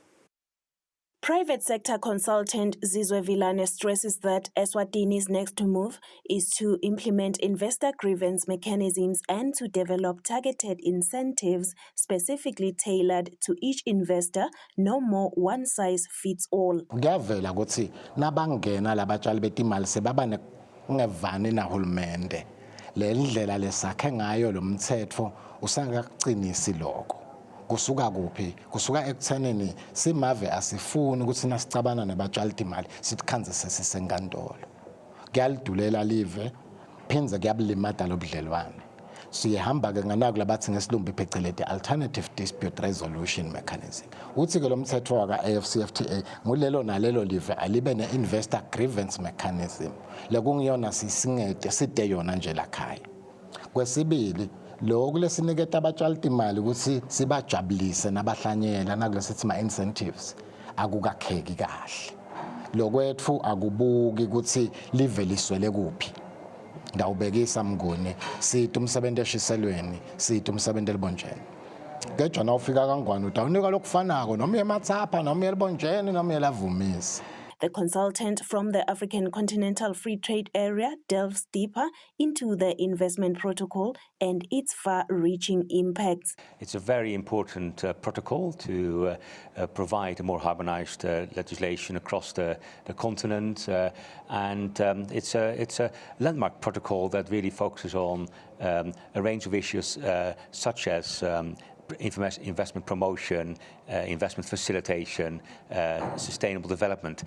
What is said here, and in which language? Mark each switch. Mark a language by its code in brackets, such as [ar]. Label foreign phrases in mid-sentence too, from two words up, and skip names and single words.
[en] Private sector consultant Zizwe Vilane stresses that Eswatini's next move is to implement investor grievance mechanisms and to develop targeted incentives specifically tailored to each investor, no more one size fits all. [ss] Kuyavela ukuthi nabangena labatshali betimali sebaba ngevani nahulumende. Le ndlela lesakhe ngayo lo mthetho usangaqinisi lokho. Kusuka kuphi? Kusuka ekuthenini simave asifuni ukuthi nasicabana nabatshali timali sitikhanzise sisenkantolo. Kuyalidulela live phinze kuyabulimada lobudlelwane. Siyahamba ke nganaku labathi ngesilumbi phecelede [en] alternative dispute resolution mechanism. [ss] Uthi ke lo mthetho waka AFCFTA ngulelo nalelo live alibe ne [en] investor grievance mechanism. [ss] Lekungiyona sisingede side yona nje lakhaya. Kwesibili lokho lesiniketa abatshali timali ukuthi sibajabulise nabahlanyela nakulesithi ma incentives akukakheki kahle. Lokwethu akubuki ukuthi live liswele kuphi. Ngawubekisa mnguni sithi umsebenzi eshiselweni sithi umsebenzi elibonjeni ngejana ufika kangwane utawunika lokufanako noma emathapha noma elibonjeni noma elavumisa. [en] The consultant from the African Continental Free Trade Area delves deeper into the investment protocol and its far-reaching impacts. It's a very important protocol to provide a more harmonized legislation across the continent, and it's a landmark protocol that really focuses on a range of issues such as investment promotion, investment facilitation, sustainable development.